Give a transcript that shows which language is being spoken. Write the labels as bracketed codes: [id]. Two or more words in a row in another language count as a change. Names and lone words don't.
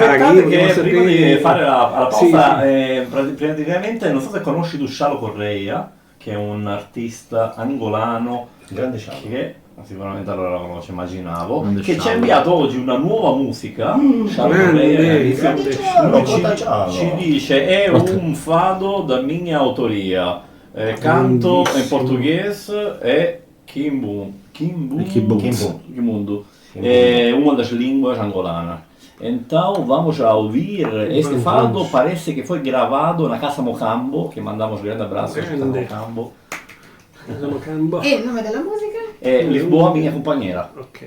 [it] Aspettate che prima di fare la pausa, praticamente non so se conosci Dushalo Correia, che è un artista angolano, Grande Scialo. che sicuramente allora la conosce, immaginavo, che ci ha inviato oggi una nuova musica. Ci dice [pt] è un fado da minha autoria, canto em português e Kimbundo, é uma das línguas angolanas. Então vamos a ouvir este fado, parece que foi gravado na Casa Mocambo, que mandamos grande abraço a Casa Mocambo. [it] E il nome della musica? È Lisboa minha companheira. Ok.